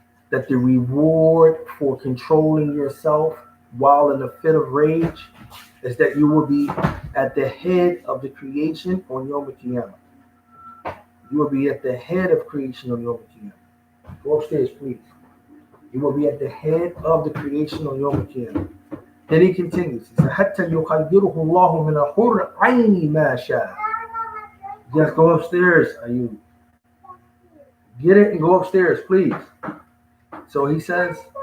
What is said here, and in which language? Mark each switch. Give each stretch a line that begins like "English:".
English: That the reward for controlling yourself while in a fit of rage is that you will be at the head of the creation on Yawm al-Qiyamah. You will be at the head of creation on Yawm al-Qiyamah. Go upstairs, please. You will be at the head of the creation on Yawm al-Qiyamah. Then he continues. He said,
Arabic: حتى يخيره الله من الحور عين ما شاء.
English: Just go upstairs. Are you get it and go upstairs, please? So he says.